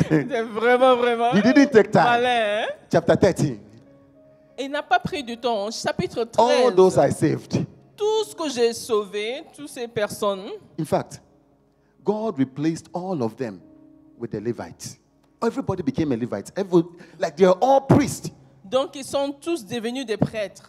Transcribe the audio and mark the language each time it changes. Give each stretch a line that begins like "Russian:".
French: c'est vraiment, vraiment
English: You didn't take time.
French: malin. Hein?
English: Chapter 13.
French: Il n'a pas pris du temps. Chapitre 13.
English: All those I saved.
French: Tout ce que j'ai sauvé, toutes ces personnes,
English: In fact, God replaced all of them with the Levites. Everybody became a Levite. Like they are all priests.
French: donc ils sont tous devenus des prêtres.